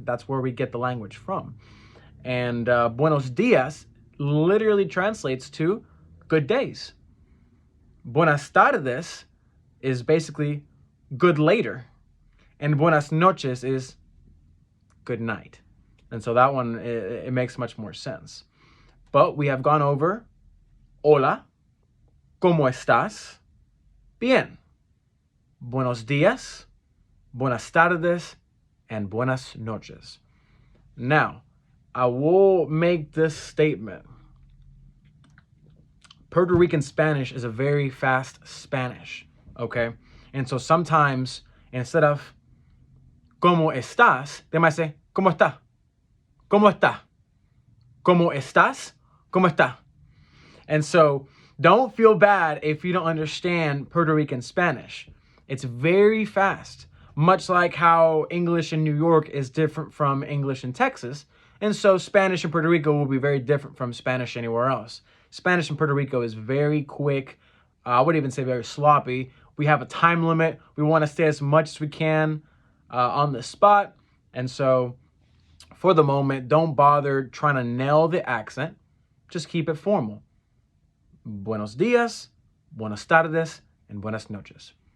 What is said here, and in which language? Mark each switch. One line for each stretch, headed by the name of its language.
English: That's where we get the language from. And
Spanish: buenos días
English: literally translates to good days.
Spanish: Buenas tardes
English: is basically good later. And
Spanish: buenas noches
English: is good night. And so that one, it makes much more sense. But we have gone over
Spanish: hola, ¿cómo estás? Bien. Buenos días, buenas tardes, and buenas noches.
English: Now, I will make this statement. Puerto Rican Spanish is a very fast Spanish. okay? And so sometimes instead of
Spanish: ¿cómo estás?,
English: they might say
Spanish: ¿cómo está? ¿Cómo está? ¿Cómo estás? ¿Cómo está?
English: And so don't feel bad if you don't understand Puerto Rican Spanish. It's very fast, much like how English in New York is different from English in Texas. And so Spanish in Puerto Rico will be very different from Spanish anywhere else. Spanish in Puerto Rico is very quick. I would even say very sloppy. We have a time limit. We want to stay as much as we can on the spot. And so for the moment, don't bother trying to nail the accent. Just keep it formal.
Spanish: Buenos días, buenas tardes, and buenas noches.